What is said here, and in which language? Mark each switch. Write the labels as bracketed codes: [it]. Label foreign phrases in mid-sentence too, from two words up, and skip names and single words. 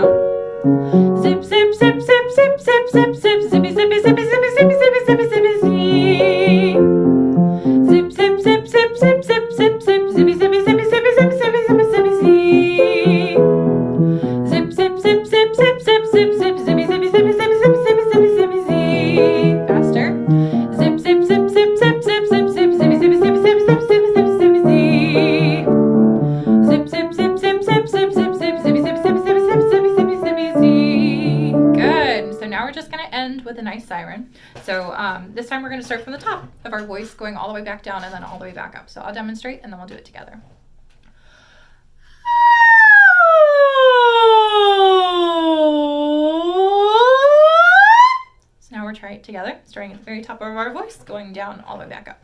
[en] Zip, zip, zip, zip, zip, zip, zip, zip, zippy, zippy, zippy, zippy, zippy, zippy, zippy, zippy, zee. Zip, zip, zip, zip, zip, zip, zip, zip, zippy, zippy, zippy, zippy, zippy, zippy, zippy, zippy, zee. Zip, zip, zip, zip, zip, zip, zip, zip, zippy, zippy, zippy, zippy, zippy, zippy, zippy, zippy, zee. Faster. Zip, zip, zip, zip, zip, zip, zip, zip, zippy, zippy, zippy, zippy, zippy, zippy, zippy, zippy, zee. Zip, zip, zip, zip, zip, zip, zip, zip, zippy, zippy, zippy, zippy, zippy, zippy, zippy, zippy, zee. Good. So now we're just going to end with a nice siren. So this time we're going to start from the top of our voice, going all the way back down and then all the way back up. So I'll demonstrate and then we'll do it together. So now we're trying it together, starting at the very top of our voice, going down all the way back up.